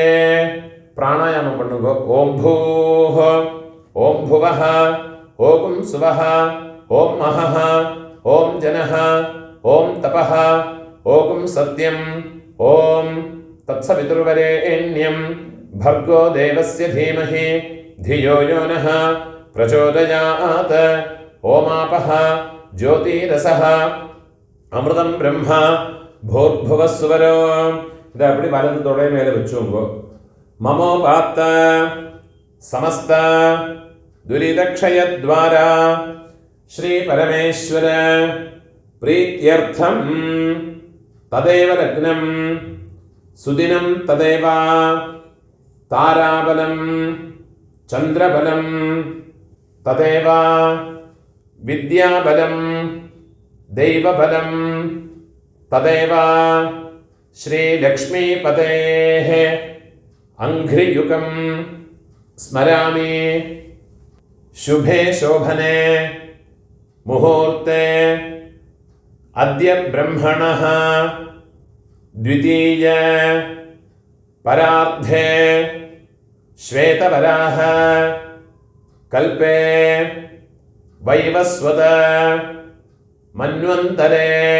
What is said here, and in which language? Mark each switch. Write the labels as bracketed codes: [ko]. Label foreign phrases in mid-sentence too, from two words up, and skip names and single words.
[ta] பிராணாயாமம் பண்ணுங்க. [sa] ॐ भूः, ॐ भुवः, ॐ स्वः, ॐ महः, ॐ जनः, ॐ तपः, ॐ सत्यम्, ॐ तत्सवितुर्वरेण्यं भर्गो देवस्य धीमहि धियो यो नः प्रचोदयात्. ओमापः ज्योतिरसः अमृतं ब्रह्म भूर्भुवः सुवरो. [ta] इதை அப்படி வலது தொடை மேலே வச்சுங்கோ. [sa] ममोपात्त समस्त दुरितक्षयद्वारा श्री परमेश्वर प्रीत्यर्थं तदेव लग्नं सुदिनं तदेव ताराबलं चन्द्रबलं तदेव विद्याबलं दैवबलं तदेव श्रीलक्ष्मीपतेः अङ्घ्रियुगं स्मरामि. शुभे शोभने मुहूर्ते अद्य ब्रह्मणः द्वितीय परार्धे श्वेतवराह कल्पे वैवस्वत मन्वन्तरे